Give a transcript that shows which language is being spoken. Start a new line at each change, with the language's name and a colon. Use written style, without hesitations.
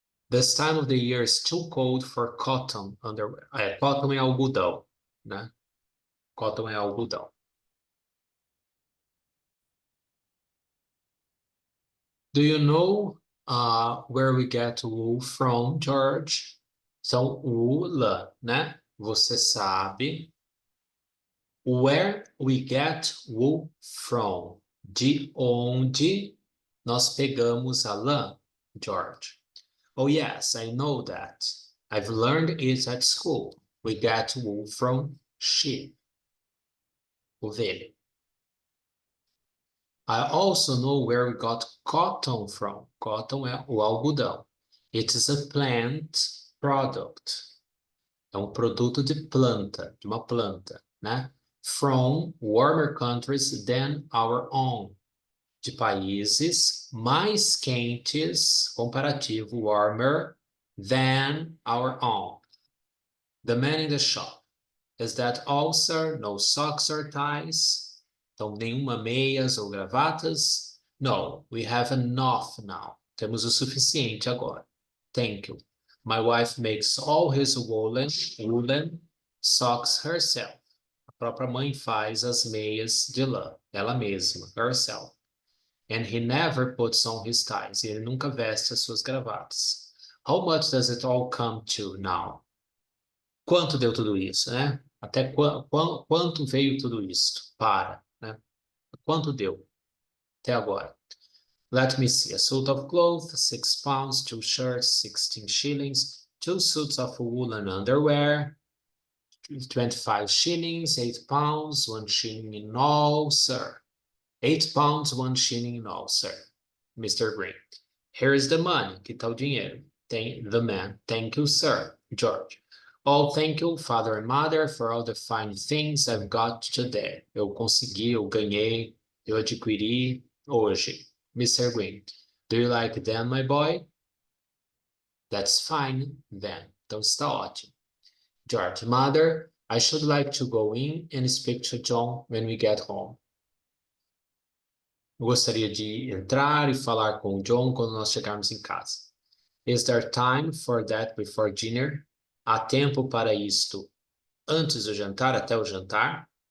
English: This time of the year is too cold for cotton underwear.
Portuguese: Cotton é algodão, né? Cotton é algodão.
English: Do you know where we get wool from, George?
Portuguese: Então, wool, lã, né? Você sabe
English: where we get wool from.
Portuguese: De onde nós pegamos a lã, George?
English: Oh, yes, I know that. I've learned it at school. We get wool from sheep. Ovelha. I also know where we got cotton from. Cotton
Portuguese: é o algodão.
English: It is a plant product.
Portuguese: É um produto de planta, de uma planta, né?
English: From warmer countries than our own.
Portuguese: De países mais quentes, comparativo,
English: warmer than our own. The man in the shop. Is that all, sir? No socks or ties?
Portuguese: Então, nenhuma meias ou gravatas?
English: No, we have enough now.
Portuguese: Temos o suficiente agora.
English: Thank you. My wife makes all his woolen socks herself.
Portuguese: A própria mãe faz as meias de lã, ela mesma, herself.
English: And he never puts on his ties.
Portuguese: E ele nunca veste as suas gravatas.
English: How much does it all come to now?
Portuguese: Quanto deu tudo isso, né? Até quanto veio tudo isso? Né? Quanto deu até agora?
English: Let me see. A suit of clothes, 6 pounds, 2 shirts, 16 shillings, 2 suits of woolen underwear, 25 shillings, 8 pounds, 1 shilling in all, sir. 8 pounds, 1 shilling in all, sir. Mr. Green. Here is the money.
Portuguese: Que tal o dinheiro?
English: The man. Thank you, sir. George. Oh, thank you, father and mother, for all the fine things I've got today.
Portuguese: Eu consegui, eu ganhei, eu adquiri hoje.
English: Mr. Green. Do you like them, my boy? That's fine, then.
Portuguese: Então está ótimo.
English: George, mother, I should like to go in and speak to John when we get home.
Portuguese: Eu gostaria de entrar e falar com o John quando nós chegarmos em casa.
English: Is there time for that before dinner?
Portuguese: Há tempo para isto antes do jantar, até o jantar?